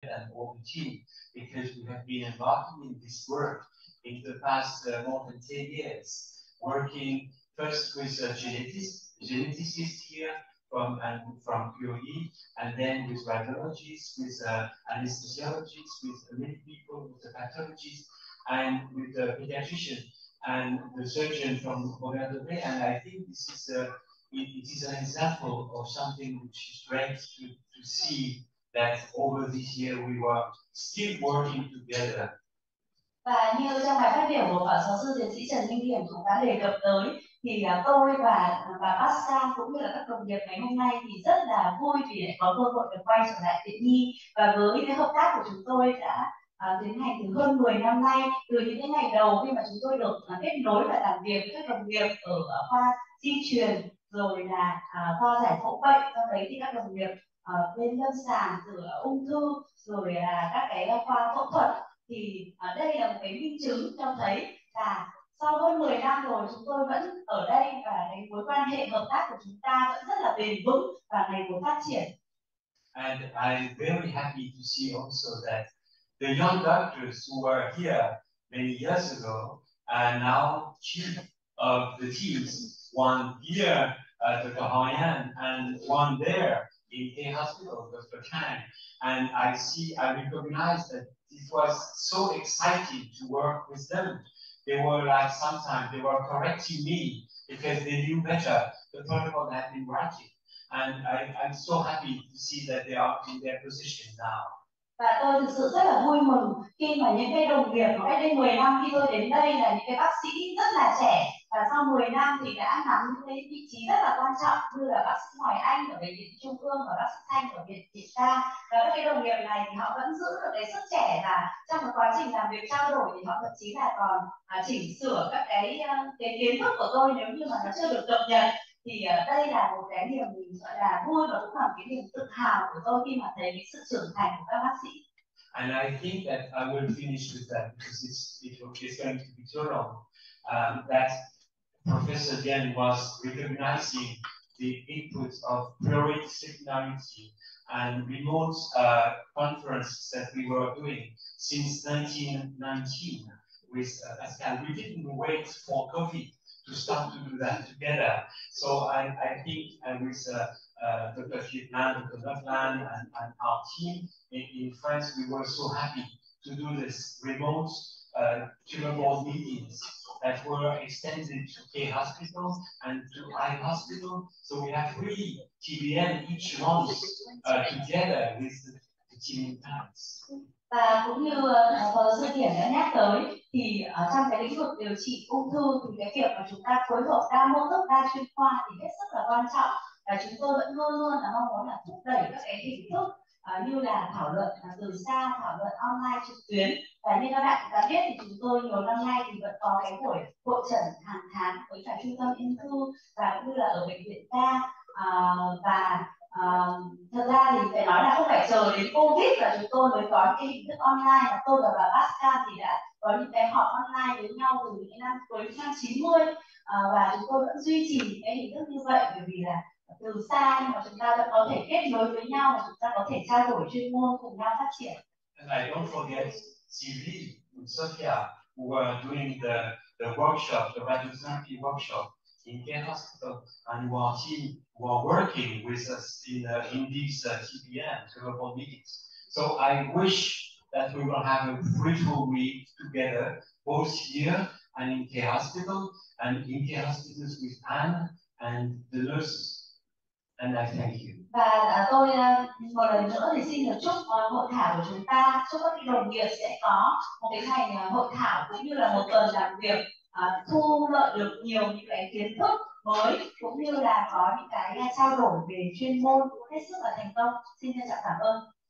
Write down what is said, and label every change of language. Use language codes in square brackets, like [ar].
[en] the team, because we have been embarking in this work in the past more than 10 years, working first with geneticists here from QE, and then with radiologists, with anesthesiologists, with many people, with the pathologists, and with the pediatrician and the surgeon from Robert Debré. And I think this is it is an example of something which is great to see that over this year we were still working together. [vi] Và như trong bài phát biểu của Phó Giáo sư Tiến sĩ Trần Minh Hiển cũng đã đề cập tới, thì tôi và Pascal cũng như là các đồng nghiệp ngày hôm nay thì rất là vui vì lại có cơ hội được quay trở lại Viện Nhi, và với cái hợp tác của chúng tôi đã tiến hành từ hơn 10 năm nay, từ những cái ngày đầu khi mà chúng tôi được kết nối và làm việc với các đồng nghiệp ở khoa di truyền, rồi là khoa giải phẫu bệnh, sau đấy thì các đồng nghiệp bên lâm sàng, từ ung thư, rồi là các cái khoa phẫu thuật, thì đây là một cái minh chứng cho thấy là sau hơn 10 năm rồi chúng tôi vẫn ở đây, và cái mối quan hệ hợp tác của chúng ta vẫn rất là bền vững và ngày một phát triển. [en] And I'm very happy to see also that the young doctors who were here many years ago are now chief of the teams, one here at the Kahayan and one there in K Hospital, Dr. Kang. And I recognize that it was so exciting to work with them. They were like, sometimes they were correcting me because they knew better the protocol that had been writing. And I'm so happy to see that they are in their position now. [vi] Và tôi thực sự rất là vui mừng khi mà những cái đồng nghiệp cách đây 10 năm khi tôi đến đây là những cái bác sĩ rất là trẻ, và sau 10 năm thì đã nắm những cái vị trí rất là quan trọng như là bác sĩ Hoài Anh ở Bệnh viện Trung ương và bác sĩ Thanh ở Viện Ca. Và các cái đồng nghiệp này thì họ vẫn giữ được cái sức trẻ, và trong cái quá trình làm việc trao đổi thì họ thậm chí là còn chỉnh sửa các cái kiến thức của tôi nếu như mà nó chưa được cập nhật. Thì đây là một cái niềm gọi là vui và cũng là một cái niềm tự hào của tôi khi mà thấy cái sự trưởng thành của các bác sĩ. [en] And I think that I will finish with that because it's going to be too long. That Professor Dian was recognizing the input of pluridisciplinarity and remote conferences that we were doing since 1919 with Pascal. We didn't wait for COVID to start to do that together. So I think with Dr. Vietnam, Dr. Notland, and our team in France, we were so happy to do this remote tumor board meetings that were extended to K Hospital and to I Hospital. So we have 3 TBM each month together with the team in Paris. [vi] Và cũng như Phó Sư Hiển đã nhắc tới, thì trong cái lĩnh vực điều trị ung thư thì cái việc mà chúng ta phối hợp đa mô thức, đa chuyên khoa thì hết sức là quan trọng, và chúng tôi vẫn luôn luôn là mong muốn là thúc đẩy các cái hình thức như là thảo luận từ xa, thảo luận online trực tuyến. Và như các bạn đã biết thì chúng tôi nhiều năm nay thì vẫn có cái buổi hội chẩn hàng tháng với cả trung tâm ung thư và cũng như là ở bệnh viện Ca. Và thật ra thì phải nói là không phải chờ đến Covid là chúng tôi mới có cái hình thức online, mà tôi và bà Pascal thì đã có những cái họp online với nhau từ những năm cuối năm 90, và chúng tôi vẫn duy trì cái hình thức như vậy, bởi vì là từ xa nhưng mà chúng ta vẫn có thể kết nối với nhau và chúng ta có thể trao đổi chuyên môn cùng nhau phát triển. [en] And I don't forget Sylvie and Sophia who were doing the workshop, the radiotherapy workshop in Kênh Hospital, and who are working with us in these TBM, cerebral meetings. So I wish that we will have a fruitful week together, both here and in K Hospital, and in K Hospitals with Anne and the nurses. And I thank you. [vi] Và tôi một lần nữa thì xin được chúc hội thảo của chúng ta, chúc các đồng nghiệp sẽ có một cái ngày hội thảo cũng như là một tuần làm việc thu lợi được nhiều những cái kiến thức mới, cũng như là có những cái trao đổi về chuyên môn hết sức là thành công. Xin trân trọng cảm ơn.